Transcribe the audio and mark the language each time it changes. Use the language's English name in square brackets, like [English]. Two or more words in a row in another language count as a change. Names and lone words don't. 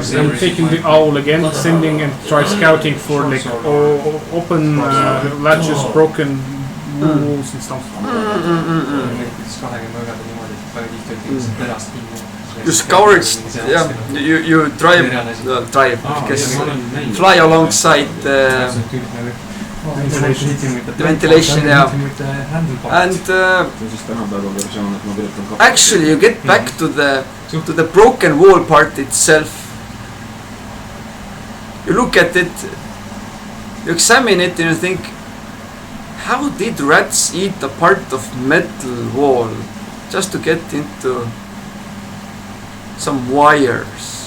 [English] I'm taking the owl again, sending and try scouting for like open latches, broken walls and stuff. You scour it, yeah. You drive, I guess, fly alongside the ventilation, yeah. And [Estonian] see siis tänapäeva versioon, et ma kirjutan kaks. [English] actually, you get back to the broken wall part itself. You look at it, you examine it, and you think, how did rats eat a part of metal wall just to get into some wires?